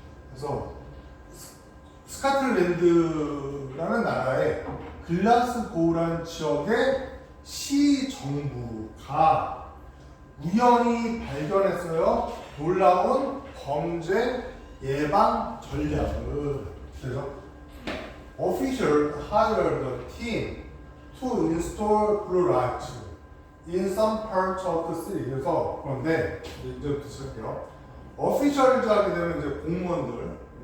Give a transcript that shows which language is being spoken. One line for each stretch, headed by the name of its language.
Korean: 그래서 스코틀랜드라는 나라의 글라스고우라는 지역의 시 정부가 우연히 발견했어요. 놀라운 범죄 예방 전략을. 그래서
English: official hired a team to install blue lights in some parts of the city.
Korean: 그래서 그런데 이제부터 시작해요. official즈 하게 되면 이제 공무원들.